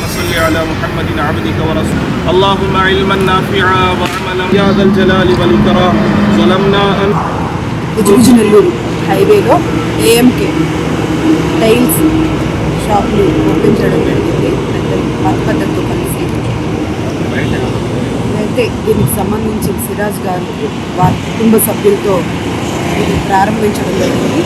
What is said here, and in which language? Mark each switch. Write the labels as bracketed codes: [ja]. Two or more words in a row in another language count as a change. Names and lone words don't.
[ar] صل على محمد عبدك ورسولك اللهم علما نافعا وعملا يا ذا الجلال والإكرام ظلمنا أن [te] నెల్లూరు హైవేలో ఏఎంకే టైల్స్ షాప్ని ఓపెన్ చేయడం జరిగింది మతపద్ధతితో కలిసి. అయితే దీనికి సంబంధించి సిరాజ్ గారు వారి కుటుంబ సభ్యులతో ఇది ప్రారంభించడం జరిగింది.